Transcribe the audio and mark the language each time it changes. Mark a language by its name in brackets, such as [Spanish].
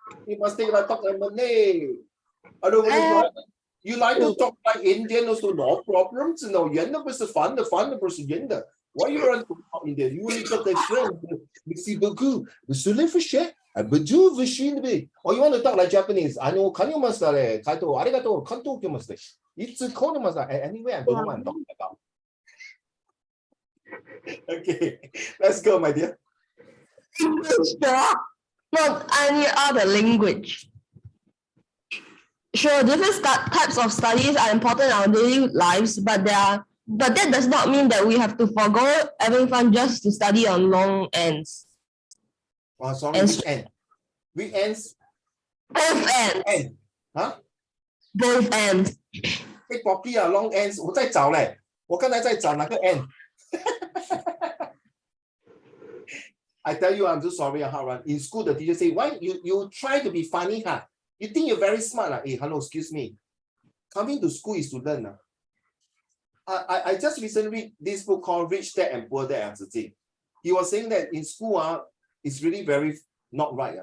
[English] You must take like talk Malay. Aduh, you like to talk like Indian also, no problem. [Chinese] 演的不是烦的，烦的不是演的。 [English] Why you want to talk Indian? You only talk like French. [French] Merci beaucoup. Monsieur le fichier. [English] Bonjour, or you want to talk like Japanese? [Japanese] 看you must le. 开头ありがとう。関東来ました。いつ来ました。 [English] Anyway, I don't know what I'm talking about. Okay, let's go, my dear. Sure. Not any other language. Sure, different types of studies are important in our daily lives, but that does not mean that we have to forgo having fun just to study on long ends. Oh, sorry, which end? Which ends? Both ends. End. Huh? Both ends. Take properly long ends. [Chinese] 我在找嘞，我刚才在找哪个 end？ [English] I tell you, I'm so sorry, Haran. In school, the teacher say, why you try to be funny, huh? You think you're very smart. Hey, hello, excuse me. Coming to school is to learn. I just recently read this book called Rich Dad and Poor Dad. He was saying that in school, it's really very not right.